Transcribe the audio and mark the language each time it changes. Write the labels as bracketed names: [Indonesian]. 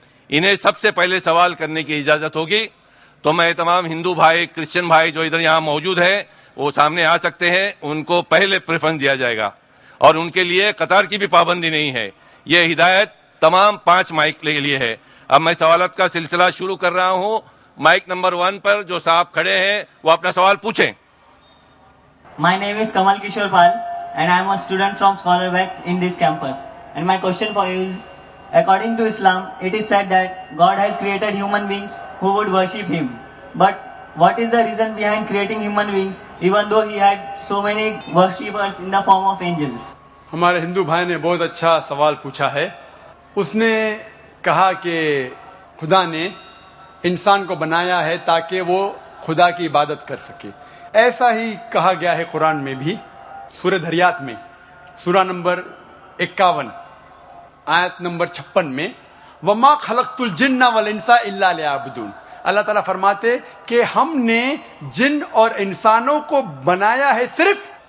[Urdu] انہیں سب سے پہلے سوال کرنے کی اجازت ہوگی۔ تو میں تمام ہندو بھائی، کرسچن بھائی جو ادھر یہاں موجود ہیں وہ سامنے آ سکتے ہیں، ان کو پہلے پریفرنس دیا جائے گا اور ان کے لیے قطار کی بھی پابندی نہیں ہے۔ یہ ہدایت تمام 5 مائک کے لیے ہے۔ اب میں سوالات کا سلسلہ شروع کر رہا ہوں۔ مائک نمبر 1 پر جو صاحب کھڑے ہیں وہ اپنا سوال پوچھیں۔ [English] My name is Kamal Kishore Pal and I am a student from Scholar West in this campus. And my question for you is, according to Islam, it is said that God has created human beings who would worship Him. But what is the reason behind creating human beings even though He had so many worshippers in the form of angels? [Urdu] ہمارے ہندو بھائی نے بہت اچھا سوال پوچھا ہے۔ اس نے کہا کہ خدا نے انسان کو بنایا ہے تاکہ وہ خدا کی عبادت کر سکے۔ ایسا ہی کہا گیا ہے قرآن میں بھی، سورہ دھریات میں، سورہ نمبر 51 آیت نمبر 56 میں، [Arabic] وَمَا خَلَقْتُ الْجِنَّ وَالْإِنسَ إِلَّا لِيَعْبُدُونَ۔ [Urdu] اللہ تعالیٰ فرماتے کہ ہم نے جن اور انسانوں کو بنایا ہے صرف